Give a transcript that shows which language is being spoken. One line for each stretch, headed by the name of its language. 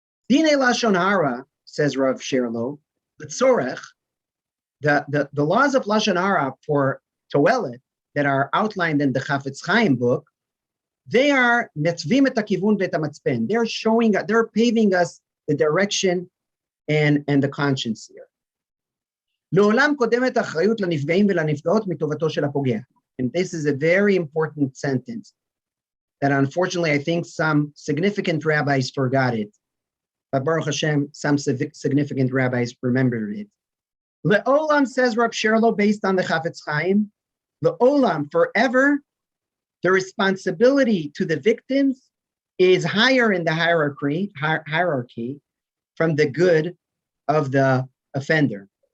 English: Dinei Lashon Hara, says Rav Sherlo, the laws of Lashon Hara for Toelet that are outlined in the Chafetz Chaim book, they are
Hebrew: netzvim et hakivun v'et hamatzpen.
English: They're showing, they're paving us the direction and the conscience here.
Hebrew: לעולם קודמת האחריות לנפגעים ולנפגעות מטובתו של הפוגע.
English: And this is a very important sentence that unfortunately I think some significant rabbis forgot it. But Baruch Hashem, some significant rabbis remembered it. Le'olam, says Rav Sherlo, based on the Chafetz Chaim, Le'olam, forever, the responsibility to the victims is higher in the hierarchy from the good of the offender.